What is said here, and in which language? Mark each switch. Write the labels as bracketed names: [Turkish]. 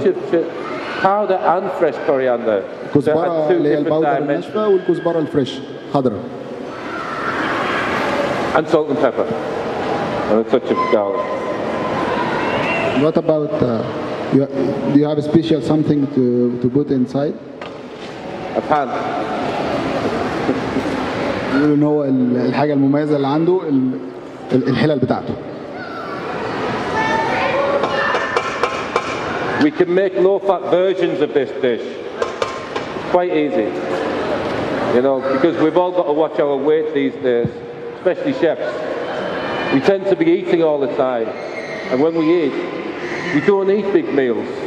[English] such as powder and fresh coriander. [Arabic] كزبره اللي هي الباودر الناشفه والكزبره الفريش خضراء. [English] And salt and pepper. And a touch of garlic. What about do you have a special something to put inside? A pan. [Arabic] بيقولوا ان هو الحاجه المميزه اللي عنده الحلل بتاعته. [English] We can make low-fat versions of this dish. It's quite easy, you know, because we've all got to watch our weight these days, especially chefs. We tend to be eating all the time, and when we eat, we don't eat big meals.